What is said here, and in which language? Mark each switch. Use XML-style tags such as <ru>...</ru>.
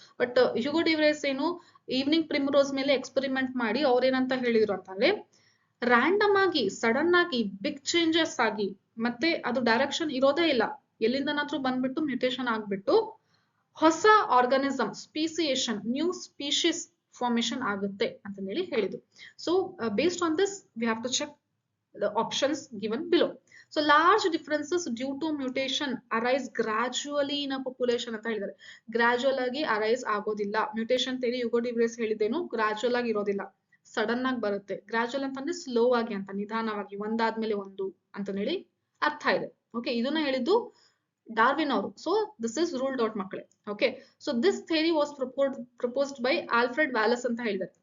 <kn>But Hugo D ವ್ರೇಸ್ ಏನು evening ಪ್ರಿಮ್ರೋಸ್ ಮೇಲೆ experiment ಮಾಡಿ ಅವ್ರೇನಂತ ಹೇಳಿದ್ರು ಅಂತಂದ್ರೆ ರ್ಯಾಂಡಮ್ ಆಗಿ, ಸಡನ್ ಆಗಿ, ಬಿಗ್ ಚೇಂಜಸ್ ಆಗಿ, ಮತ್ತೆ ಅದು ಡೈರೆಕ್ಷನ್ ಇರೋದೇ ಇಲ್ಲ, ಎಲ್ಲಿಂದನಾದ್ರೂ ಬಂದ್ಬಿಟ್ಟು ಮ್ಯೂಟೇಷನ್ ಆಗ್ಬಿಟ್ಟು ಹೊಸ organism speciation new species formation ಆಗುತ್ತೆ ಅಂತ ಹೇಳಿ ಹೇಳಿದ್ರು.</kn> <en>So based on this we have to check the options given below. So large differences due to mutation arise gradually in a population</en> <kn>ಅಂತ ಹೇಳಿದ್ದಾರೆ. ಗ್ರಾಜುವಲ್ ಆಗಿ ಅರೈಸ್ ಆಗೋದಿಲ್ಲ. ಮ್ಯೂಟೇಶನ್ ಥಿಯರಿ ಯುಗೋ ಡಿವ್ರೇಸ್ ಹೇಳಿದ್ದೇನು gradual ಆಗಿ ಇರೋದಿಲ್ಲ, ಸಡನ್ ಆಗಿ ಬರುತ್ತೆ. ಗ್ರಾಜುವಲ್ ಅಂತಂದ್ರೆ ಸ್ಲೋ ಆಗಿ ಅಂತ, ನಿಧಾನವಾಗಿ ಒಂದಾದ್ಮೇಲೆ ಒಂದು ಅಂತ ಹೇಳಿ ಅರ್ಥ ಇದೆ. ಓಕೆ, ಇದನ್ನ ಹೇಳಿದ್ದು ಡಾರ್ವಿನ್ ಅವರು.</kn> <en>so this is ruled out</en> <kn>ಮಕ್ಕಳೇ.</kn> <en>okay, so this theory was proposed by Alfred Wallace</en> <kn>ಅಂತ ಹೇಳಿದ್ದಾರೆ.</kn>